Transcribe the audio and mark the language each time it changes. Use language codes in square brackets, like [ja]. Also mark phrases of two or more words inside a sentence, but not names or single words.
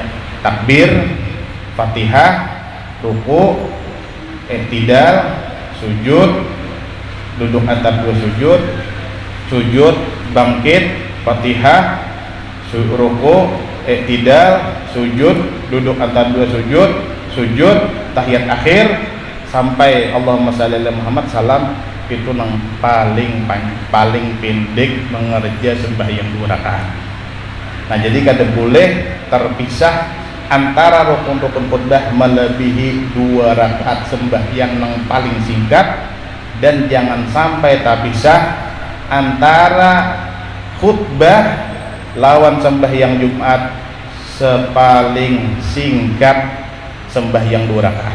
[bjn] Takbir, Fatihah, ruku, i'tidal, sujud, duduk antara 2 sujud, sujud, bangkit, Fatihah, ruku, i'tidal, sujud, duduk antara 2 sujud, sujud, tahiyat akhir sampai [ar] اللهم صل على محمد [bjn] salam. Itu yang paling pendek mengerja sembahyang 2 rakaat. Nah, jadi kada boleh terpisah antara rukun-rukun khutbah melebihi 2 rakaat sembahyang yang paling singkat, dan jangan sampai terpisah antara khutbah lawan sembahyang Jumat sepaling singkat sembahyang 2 rakaat.